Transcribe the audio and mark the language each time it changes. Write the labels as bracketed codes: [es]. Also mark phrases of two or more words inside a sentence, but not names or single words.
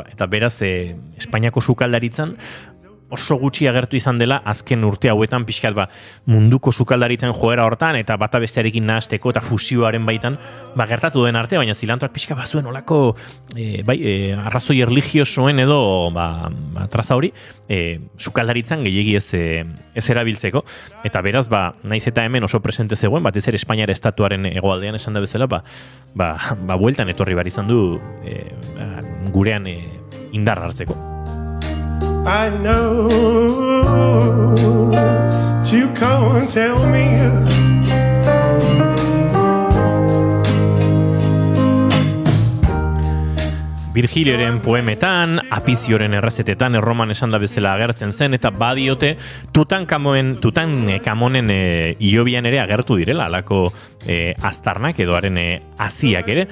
[eu] Eta beraz, Espainiako sukaldaritzan oso gutxi agertu izan dela azken urte hauetan pixkat munduko sukaldaritzen joera hortan eta bata bestearekin nahasteko eta fusioaren baitan gertatu den arte, baina zilantroak pixka bazuen olako arrazoi erligiosoen edo traza hori sukaldaritzan gehiegi ez erabiltzeko. Eta beraz, naiz eta hemen oso presente zegoen, batez ere Espainiar estatuaren hegoaldean esan da bezala, bueltan etorri bar izan du gurean indar hartzeko. [en] I know you come and tell me [eu] Virgilioren poemetan, Apizioren errezetetan, Erroman esan da bezala agertzen zen, eta badiote Tutankamonen Iobian ere agertu direla, alako aztarnak edo haren haziak ere.